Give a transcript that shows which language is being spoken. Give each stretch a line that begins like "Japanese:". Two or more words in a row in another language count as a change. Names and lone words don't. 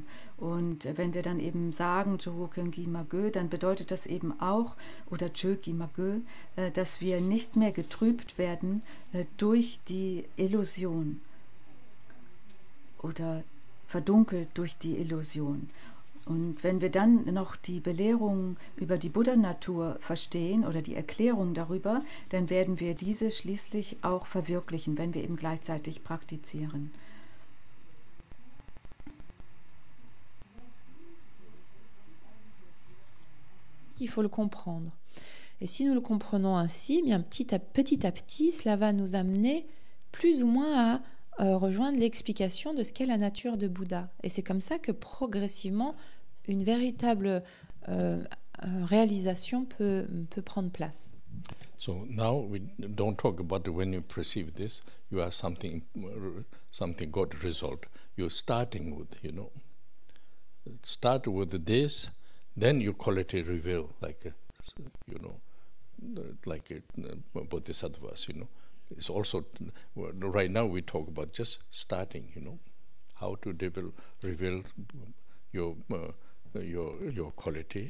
German: Und wenn wir dann eben sagen, Johokengi Magö, dann bedeutet das eben auch, oder Jogi Magö, dass wir nicht mehr getrübt werden durch die Illusion oder verdunkelt durch die Illusion. Und wenn wir dann noch die Belehrungen über die Buddha-Natur verstehen oder die Erklärung darüber, dann werden wir diese schließlich auch verwirklichen, wenn wir eben gleichzeitig praktizieren.
French: Il faut le comprendre. Et si nous le comprenons ainsi, bien petit à petit, cela va nous amener plus ou moins à rejoindre l'explication de ce qu'est la nature de Bouddha. Et c'est comme ça que progressivement, une véritable réalisation peut prendre place.
English: So now we don't talk about when you perceive this, you are something got result. You're starting with, start with this, then your quality reveal, like, like bodhisattvas, It's also, right now we talk about just starting, how to reveal your quality.